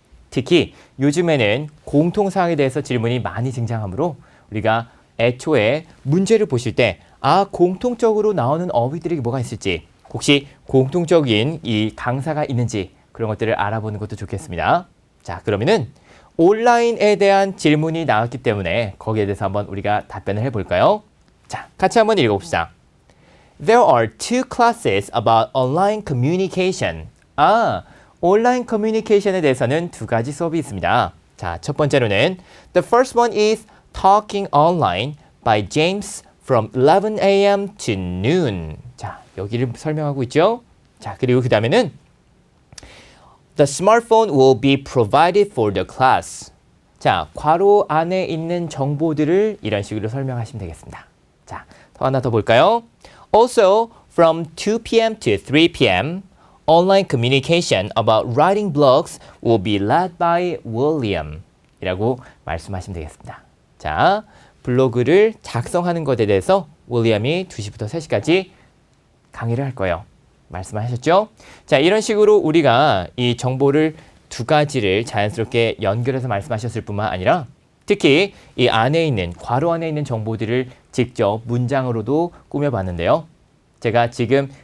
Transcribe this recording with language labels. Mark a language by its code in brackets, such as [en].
[ko] 특히 요즘에는 공통사항에 대해서 질문이 많이 등장하므로 우리가 애초에 문제를 보실 때 공통적으로 나오는 어휘들이 뭐가 있을지 혹시 공통적인 이 강사가 있는지 그런 것들을 알아보는 것도 좋겠습니다. 자, 그러면은 온라인에 대한 질문이 나왔기 때문에 거기에 대해서 한번 우리가 답변을 해볼까요? 자, 같이 한번 읽어봅시다. [en] There are two classes about online communication. [ko] 온라인 커뮤니케이션에 대해서는 두 가지 수업이 있습니다. [en] 자, 첫 번째로는 The first one is Talking Online by James from 11 a.m. to noon. [ko] 자, 여기를 설명하고 있죠. [en] 자, 그리고 그 다음에는 The smartphone will be provided for the class. [ko] 자, 괄호 안에 있는 정보들을 이런 식으로 설명하시면 되겠습니다. [en] 자, 하나 더 볼까요? Also, from 2 p.m. to 3 p.m., online communication about writing blogs will be led by William. [ko] 이라고 말씀하시면 되겠습니다. 자, 블로그를 작성하는 것에 대해서 윌리엄이 2시부터 3시까지 강의를 할 거예요. 말씀하셨죠? 자, 이런 식으로 우리가 이 정보를 두 가지를 자연스럽게 연결해서 말씀하셨을 뿐만 아니라 특히 이 안에 있는 괄호 안에 있는 정보들을 직접 문장으로도 꾸며봤는데요. 제가 지금